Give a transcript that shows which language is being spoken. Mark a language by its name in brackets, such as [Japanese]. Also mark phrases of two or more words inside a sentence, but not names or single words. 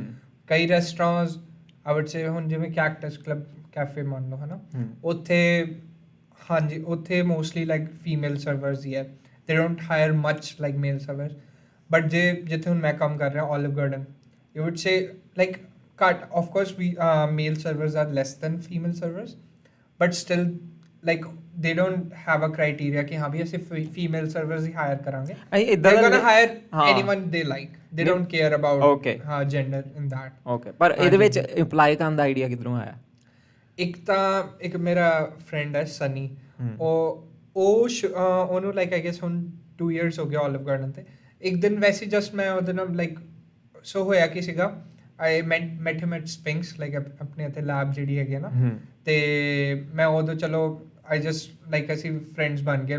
[Punjabi] ਕਈ [English] restaurants I would say [Punjabi] ਹੁਣ ਜਿਵੇਂ ਕੈਕਟਸ ਕਲੱਬ ਕੈਫੇ ਮੰਨ ਲਓ, ਹਨਾ, ਉੱਥੇ ਹਾਂਜੀ ਉੱਥੇ [English] mostly like female servers [Punjabi] ਹੀ ਹੈ, [English] they don't hire much like male servers. ਬਟ [Punjabi] ਜਿੱਥੇ ਹੁਣ ਮੈਂ ਕੰਮ ਕਰ ਰਿਹਾ [English] ਓਲਿਵ ਗਾਰਡਨ, you would say like ਘੱਟ, of course we male servers are less than female servers, but still like they don't have a criteria [Punjabi] ਕਿ ਹਾਂ ਵੀ ਅਸੀਂ [English] female servers [Punjabi] ਹੀ hire ਕਰਾਂਗੇ, [English] they're gonna hire anyone they like, they don't care about gender in that। [Punjabi] okay, ਪਰ ਇਹਦੇ ਵਿੱਚ imply ਕਰਨ ਦਾ ਆਈਡੀਆ ਕਿੱਧਰੋਂ ਆਇਆ? ਇੱਕ ਮੇਰਾ ਫਰੈਂਡ ਹੈ ਸਨੀ, ਉਹਨੂੰ [English] like I guess [Punjabi] ਹੁਣ 2 years ਹੋ ਗਿਆ ਓਲਿਵ ਗਾਰਡਨ ਤੇ। ਇੱਕ ਦਿਨ ਵੈਸੇ ਜਸਟ ਮੈਂ ਉਹਦੇ ਨਾਲ [English] like so [Punjabi] ਹੋਇਆ ਕੀ ਸੀਗਾ, [English] I met him at Sphinx, like [Punjabi] ਆਪਣੇ ਇੱਥੇ ਲੈਬ ਜਿਹੜੀ ਹੈਗੀ ਨਾ, ਤੇ ਮੈਂ ਉਦੋਂ ਚਲੋ [English] I just like [Punjabi] ਅਸੀਂ ਫਰੈਂਡਸ ਬਣ ਗਏ।